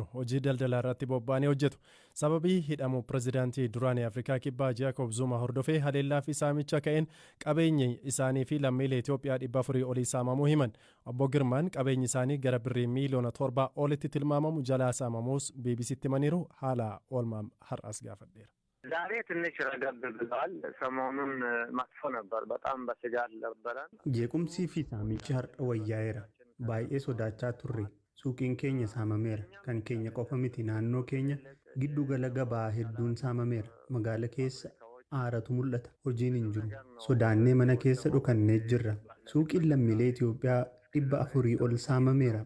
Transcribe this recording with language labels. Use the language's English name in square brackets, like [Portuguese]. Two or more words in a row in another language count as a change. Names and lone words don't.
[Oromo] Hojii daldalaa irratti bobba'anii hojjetu. Sababii hidhamu pirezidaantii duraanii Afrikaa kibbaa Jaakob Zuma hordofee haleellaa fi saamicha ka'een qabeenyi isaanii fi lammiilee Itoophiyaa 400 olii saamamuu himan. Obbo Girmaan qabeenyi isaanii gara birrii miiliyoona 7 olitti tilmaamamu jalaa saamamuus BBCtti himaniiru. Haala oolmaa har'as gaafadheera. [Amharic] ዛሬ ትንሽ ረገብ ብለዋል። ሰሞኑን መጥፎ ነበር። በጣም በስጋት ነበረን። [Oromo] jeequmsi fi saamichi har'a wayyaa'eera. Baay'ee sodaachaa turre. Suuqiin keenya saamameera. Kan keenya qofa miti naannoo keenya giddu gala gabaa hedduun saamameera. Magaala keessa aaratu mul'ata. Hojiin hin jiru. Sodaannee mana keessa dhokannee jirra. Suuqiin lammiilee Itoophiyaa 400 ol saamameera.